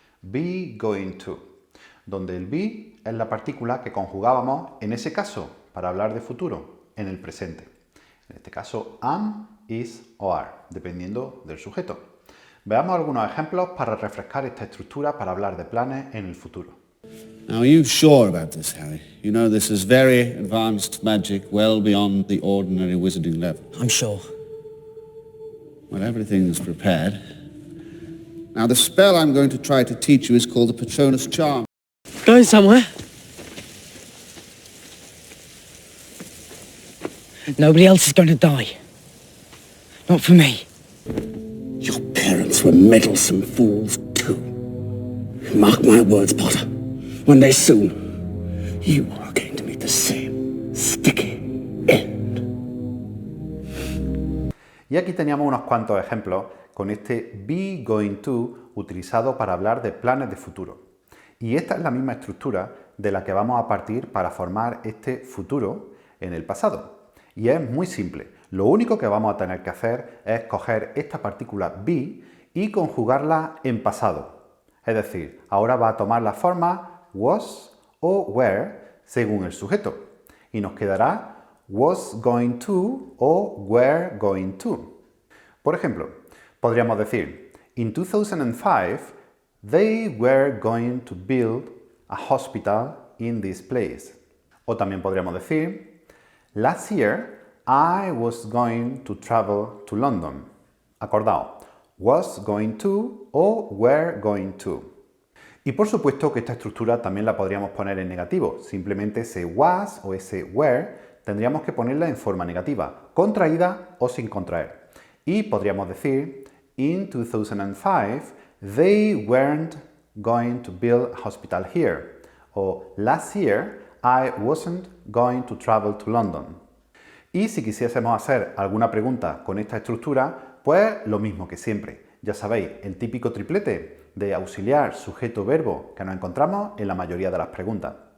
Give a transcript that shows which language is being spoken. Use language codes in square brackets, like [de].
[es] Be going to, donde el be es la partícula que conjugábamos en ese caso para hablar de futuro en el presente. En este caso, am, is o are, dependiendo del sujeto. Veamos algunos ejemplos para refrescar esta estructura para hablar de planes en el futuro. [en] Now, are you sure about this, Harry? You know this is very advanced magic, well beyond the ordinary wizarding level. I'm sure. Well, everything's prepared. Now, the spell I'm going to try to teach you is called the Patronus Charm. Going somewhere? Nobody else is going to die. Not for me. Your parents were meddlesome fools too. Mark my words, Potter. One day soon, you are going to meet the same sticky end. [es] Y aquí teníamos unos cuantos ejemplos con este be going to utilizado para hablar de planes de futuro. Y esta es la misma estructura de la que vamos a partir para formar este futuro en el pasado. Y es muy simple. Lo único que vamos a tener que hacer es coger esta partícula be y conjugarla en pasado. Es decir, ahora va a tomar la forma was o were según el sujeto. Y nos quedará was going to o were going to. Por ejemplo, podríamos decir, [en] in 2005, they were going to build a hospital in this place. [es] O también podríamos decir, [en] last year, I was going to travel to London. [es] Acordado, was going to o were going to. Y por supuesto que esta estructura también la podríamos poner en negativo. Simplemente ese was o ese were tendríamos que ponerla en forma negativa, contraída o sin contraer. Y podríamos decir, [en] in 2005, they weren't going to build a hospital here. [es] O [en] last year, I wasn't going to travel to London. [es] Y si quisiésemos hacer alguna pregunta con esta estructura, pues lo mismo que siempre. Ya sabéis, el típico triplete de auxiliar, sujeto, verbo que nos encontramos en la mayoría de las preguntas.